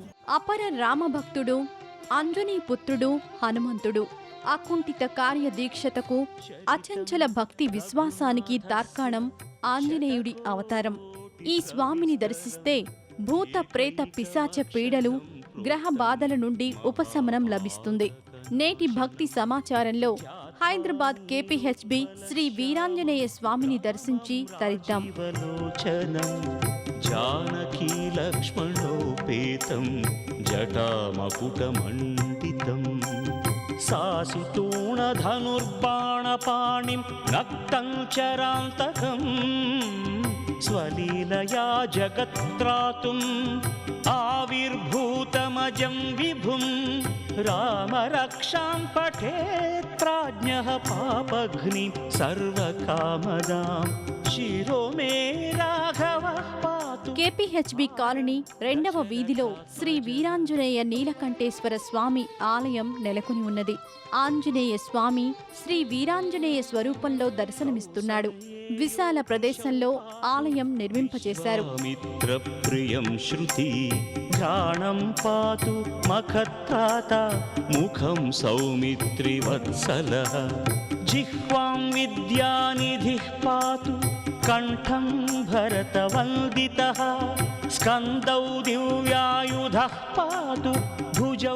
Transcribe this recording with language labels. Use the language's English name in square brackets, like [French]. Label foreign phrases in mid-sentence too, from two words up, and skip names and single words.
[Telugu] అపర రామభక్తుడు, అంజనీ పుత్రుడు హనుమంతుడు అకుంఠిత కార్యదీక్షతకు, అచంచల భక్తి విశ్వాసానికి తార్కాణం ఆంజనేయుడి అవతారం. ఈ స్వామిని దర్శిస్తే భూత ప్రేత పిశాచ పీడలు, గ్రహ బాధల నుండి ఉపశమనం లభిస్తుంది. నేటి భక్తి సమాచారంలో హైదరాబాద్ కేపీహెచ్బి శ్రీ వీరాంజనేయ స్వామిని దర్శించి తరిద్దాం. [Sanskrit] जानकी लक्ष्मणोपेतं जटामकुटमण्डितं सासितूणधनुर्बाणपाणिं रक्तं चरान्तकं स्वलीलया जगत्त्रातुम् आविर्भूतमजं विभुं रामरक्षां पठेत् प्राज्ञः पापघ्निं सर्वकामदां शिरो मे राघवः पातु. [Telugu] కేపీహెచ్బి కాలనీ 2వ వీధిలో శ్రీ వీరాంజనేయ నీలకంఠేశ్వర స్వామి ఆలయం నెలకొని ఉన్నది. ఆంజనేయ స్వామి శ్రీ వీరాంజనేయ స్వరూపంలో దర్శనమిస్తున్నాడు. విశాల ప్రదేశంలో ఆలయం నిర్మింపచేశారు. [Sanskrit] మిత్ర ప్రియం శృతి ఘ్రాణం పాతు మఖత్రాత ముఖం సౌమిత్రి వత్సలః జిహ్వాం విద్యానిధిః పాతు కంఠం భరతవందితః స్కందౌ దివ్యాయుధః పాతు భుజౌ